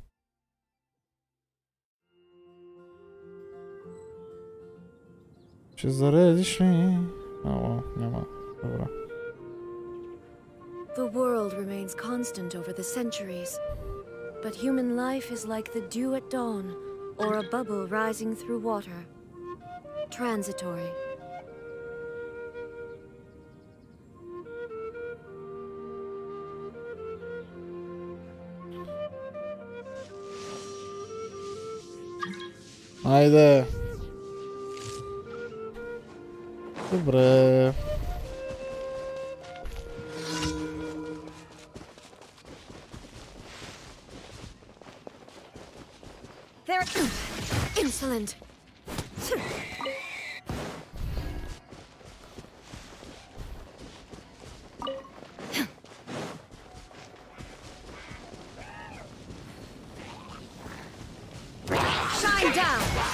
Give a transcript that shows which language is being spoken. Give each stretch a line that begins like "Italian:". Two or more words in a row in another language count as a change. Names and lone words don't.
Bulgarian: Ще заредиш ли? Няма. Добре.
English: The world remains constant over the centuries, but human life is like the dew at dawn, or a bubble rising through water. Transitory.
Bulgarian: Айде. Добре.
English: They're insolent. Shine down.